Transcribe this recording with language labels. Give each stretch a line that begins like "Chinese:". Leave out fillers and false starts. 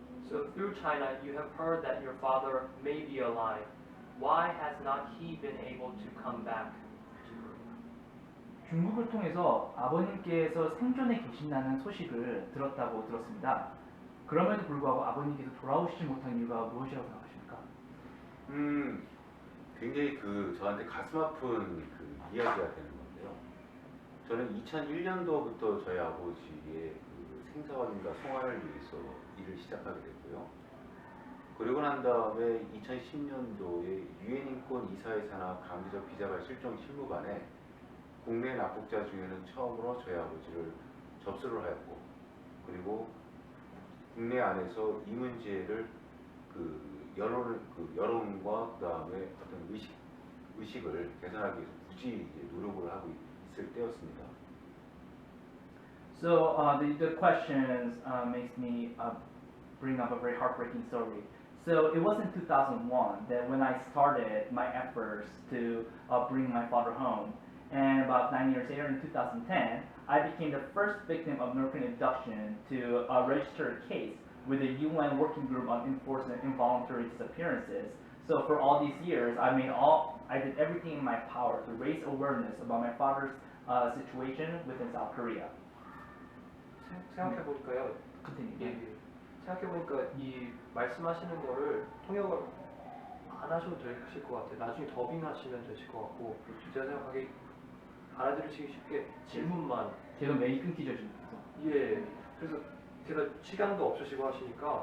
English: So through China, you have heard that your father may be alive. Why has not he been able to come back to Korea?
Korean: 중국을 통해서 아버님께서 생존해 계신다는 소식을 들었다고 들었습니다. 그럼에도 불구하고 아버님께서 돌아오시지 못한 이유가 무엇이라고 생각하십니까? 굉장히 저한테 가슴 아픈 이야기가 되는 건데요. 저는 2001년도부터 저희 아버지의 생사 확인과 송환을 위해서 일을 시작하게 됐고요. 그리고 난 다음에 2010년도에 유엔 인권 이사회 산하 강제적 비자발 실종 실무반에 국내 납북자 중에는 처음으로 저희 아버지를 접수를 하였고, 그리고 국내 안에서 이 문제를 여론과 그다음에 어떤 의식을 개선하기 위해서 굳이 노력을 하고 있을 때였습니다.
English: So the questions makes me bring up a very heartbreaking story. So it was in 2001 that when I started my efforts to bring my father home, and about 9 years later in 2010, I became the first victim of North Korean abduction to register a case with the UN Working Group on Enforcing Involuntary Disappearances. So for all these years, I did everything in my power to raise awareness about my father's situation within South Korea.
Korean: 생각해 보니까요.
English: Continue.
Korean: 생각해 보니까 이 말씀하시는 거를 통역을 안 하셔도 되실 것 같아요. 나중에 더빙하시면 되실 것 같고, 제가 생각하기에 알아들으시기 쉽게 질문만. 제가 매일 끊기죠 지금. 예. 그래서 제가 시간도 없으시고 하시니까